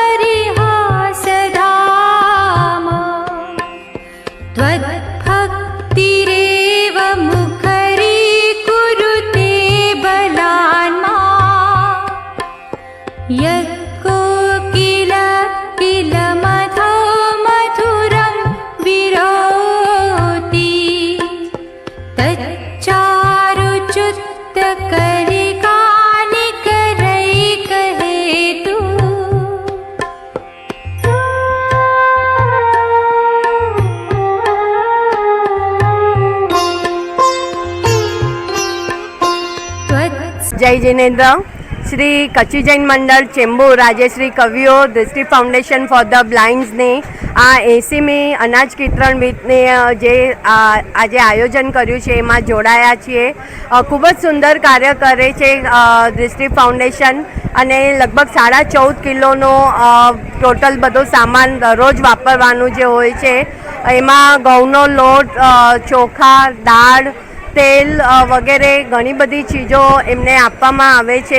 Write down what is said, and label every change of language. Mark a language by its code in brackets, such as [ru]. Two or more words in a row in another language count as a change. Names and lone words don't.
[sa] परिहासधाम त्वद्भक्तिरेव मुखरीकुरुते बलान्मा यत्कोकिलमधो मधुरं विरोति तच्चारुच्युत्तकलिकानिकरैकहेतु [hi] जय जिनेन्द्र। [gu] श्री कच्ची जैन मंडल चेंबूर આજે શ્રી કવિઓ દૃષ્ટિ ફાઉન્ડેશન ફોર ધ બ્લાઇન્ડ્સને આ 80મી અનાજ વિતરણ વીકને જે આજે આયોજન કર્યું છે એમાં જોડાયા છીએ। ખૂબ જ સુંદર કાર્ય કરે છે દૃષ્ટિ ફાઉન્ડેશન અને લગભગ 14.5 કિલોનો ટોટલ બધો સામાન દરરોજ વાપરવાનું જે હોય છે એમાં ઘઉંનો લોટ, ચોખા, દાળ, તેલ વગેરે ઘણી બધી ચીજો એમને આપવામાં આવે છે।